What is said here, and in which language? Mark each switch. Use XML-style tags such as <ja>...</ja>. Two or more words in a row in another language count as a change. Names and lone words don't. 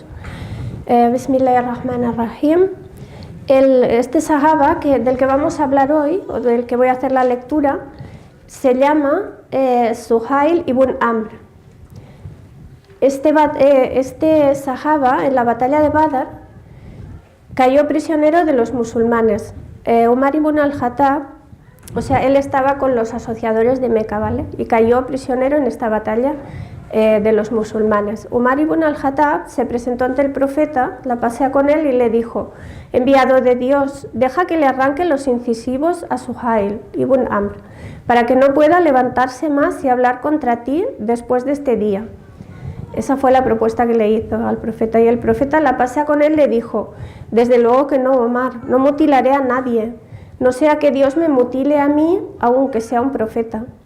<es>Bismillahirrahmanirrahim. Este sahaba del que vamos a hablar hoy, o del que voy a hacer la lectura, se llama Suhail ibn Amr. Este sahaba, en la batalla de Badr, cayó prisionero de los musulmanes. Umar ibn al-Khattab, él estaba con los asociadores de Meca, ¿vale? Y cayó prisionero en esta batalla de los musulmanes. Umar ibn al-Khattab se presentó ante el profeta, la pasea con él y le dijo: enviado de Dios, deja que le arranque los incisivos a Suhail ibn Amr, para que no pueda levantarse más y hablar contra ti después de este día. Esa fue la propuesta que le hizo al profeta, y el profeta, la pasea con él, le dijo: desde luego que no, Omar, no mutilaré a nadie, no sea que Dios me mutile a mí, aunque sea un profeta.</es>